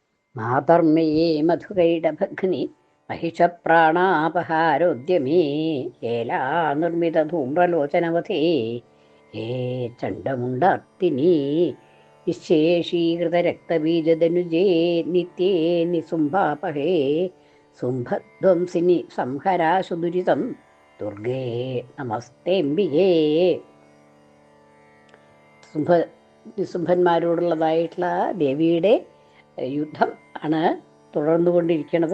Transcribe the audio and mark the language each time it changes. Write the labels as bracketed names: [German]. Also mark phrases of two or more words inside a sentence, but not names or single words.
[Sanskrit] മാതർമ്മയേ മധുകൈടഭഗ്നി महिषप्राणापहारोद्यमे हेला निर्मितधूम्रलोचनवधे हे चण्डमुण्डार्तिनी निःशेषीकृतरक्तबीजदनुजे नित्ये निसुम्भापहे സുംഭധ്വംസിനി സംഹരാശുദുരിതം ദുർഗേ നമസ്തേംബികേ. [Malayalam] നിസുംഭന്മാരോടുള്ളതായിട്ടുള്ള ദേവിയുടെ യുദ്ധം ആണ് തുടർന്നുകൊണ്ടിരിക്കുന്നത്.